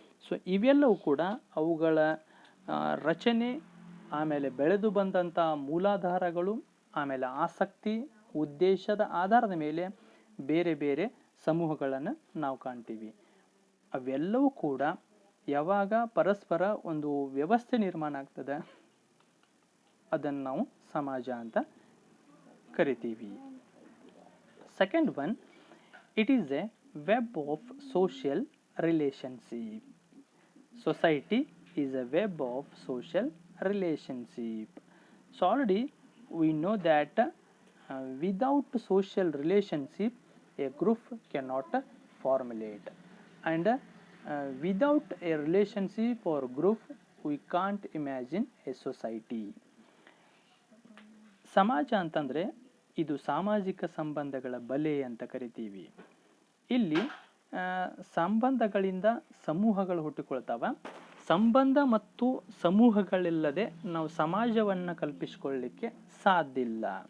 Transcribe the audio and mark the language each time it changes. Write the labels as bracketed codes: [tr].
[kn] So ಇವೆಲ್ಲವೂ ಕೂಡ ಅವುಗಳ ರಚನೆ, ಆಮೇಲೆ ಬೆಳೆದು ಬಂದಂಥ ಮೂಲಾಧಾರಗಳು, ಆಮೇಲೆ ಆಸಕ್ತಿ, ಉದ್ದೇಶದ ಆಧಾರದ ಮೇಲೆ ಬೇರೆ ಬೇರೆ ಸಮೂಹಗಳನ್ನು ನಾವು ಕಾಣ್ತೀವಿ. ಅವೆಲ್ಲವೂ ಕೂಡ ಯಾವಾಗ ಪರಸ್ಪರ ಒಂದು ವ್ಯವಸ್ಥೆ ನಿರ್ಮಾಣ ಆಗ್ತದೆ ಅದನ್ನು ನಾವು ಸಮಾಜ ಅಂತ ಕರಿತೀವಿ. [en] Second one, it is a web of social relationship. Society is a web of social relationship. So already we know that without social relationship a group cannot formulate, and without a relationship or group we can't imagine a society. [kn] ಸಮಾಜ ಅಂತಂದರೆ ಇದು ಸಾಮಾಜಿಕ ಸಂಬಂಧಗಳ ಬಲೆ ಅಂತ ಕರಿತೀವಿ. ಇಲ್ಲಿ ಸಂಬಂಧಗಳಿಂದ ಸಮೂಹಗಳು ಹುಟ್ಟಿಕೊಳ್ತಾವ. ಸಂಬಂಧ ಮತ್ತು ಸಮೂಹಗಳಿಲ್ಲದೆ ನಾವು ಸಮಾಜವನ್ನು ಕಲ್ಪಿಸಿಕೊಳ್ಳಲಿಕ್ಕೆ ಸಾಧ್ಯ ಇಲ್ಲ.